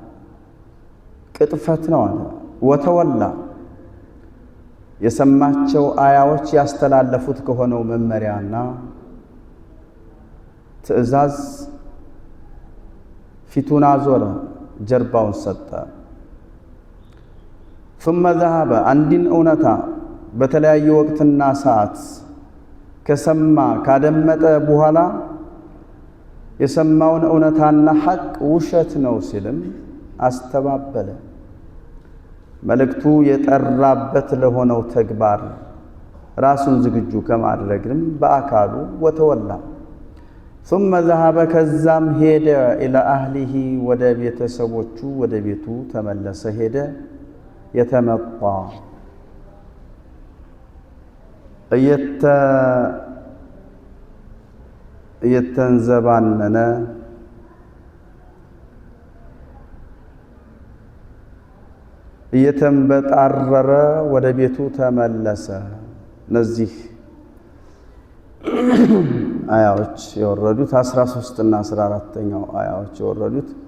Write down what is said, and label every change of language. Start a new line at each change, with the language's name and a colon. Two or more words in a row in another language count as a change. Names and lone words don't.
Amharic: ቅጥፈት ነው አለ። ወተወላ የሰማቸው አያዎች ያስተላለፉት ከሆነው መመሪያና ትዕዛዝ ፊቱን አዞረ፣ ጀርባውን ሰጠ።
Arabic: ثم ذهب
Amharic: አንድን እውነታ በተለያየ ወቅትና ሰዓት ከሰማ ካደመጠ በኋላ የሰማውን እውነታና ሐቅ ውሸት ነው ሲልም አስተባበለ። መልእክቱ የጠራበት ለሆነው ተግባር ራሱን ዝግጁ ከማድረግም በአካሉ ወተወላ
Arabic: ثم ذهب
Amharic: ከዛም ሄደ
Arabic: إلى أهله
Amharic: ወደ ቤተሰቦቹ ወደ ቤቱ ተመለሰ ሄደ። የተመጣ እየተንዘባነነ እየተንበጣረረ ወደ ቤቱ ተመለሰ። እነዚህ አያዎች የወረዱት 13 እና 14ኛው አያዎች የወረዱት